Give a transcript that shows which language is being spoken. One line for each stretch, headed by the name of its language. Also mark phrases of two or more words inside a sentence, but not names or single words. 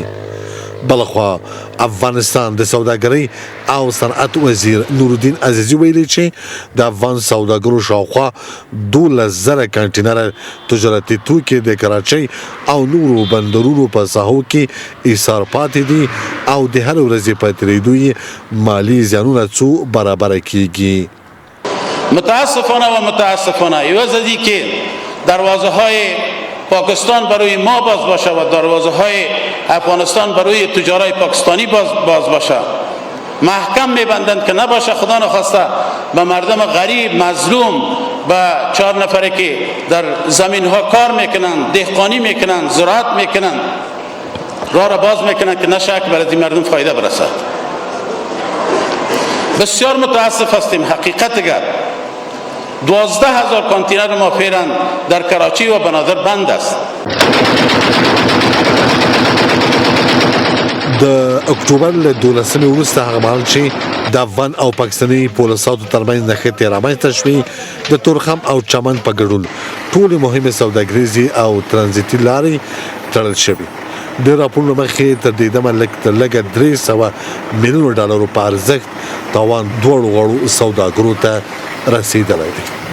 Pashto: بلخوا افغانستان د سوداګرۍ او صنعت وزیر نورالدین عزیزی ویلي چې د افغان سوداګرو شاوخوا 12,000 کنټینر تجارتي توکي د کراچۍ او نورو بندرونو په ساحو کې ایثار پاتې دي او د هر ورځې په تېرېدو مالي زیانونه څو برابره کیږي.
Persian: متاسفانه یوازې که دروازه های پاکستان برای ما باز باشه و دروازه های افغانستان برای تجارای پاکستانی باز باشه، محکم میبندند که نباشه خدا نخواسته به مردم غریب مظلوم، به 4 نفره که در زمین ها کار میکنن، دهقانی میکنن، زراعت میکنن، راه را باز میکنن که نشه که برای مردم فایده برسد. بسیار متاسف هستیم. حقیقت اگر 12,000 کانتینر ما فعلا در کراچی و بنادر بند است.
Pashto: د اکتوبر له 12 وروسته هغه مهال چې د افغان او پاکستاني پولیسو ترمنځ نښتې رامنځته شوې د تورخم او چمن په ګډون ټولې مهمې سوداګریزي او ترانزیتي لارې تړل شوې د راپورونو مخې تر دې دمه لږ 300 میلیون ډالرو په ارزښت تاوان دوړو غړو سوداګرو ته رسیدلی دی.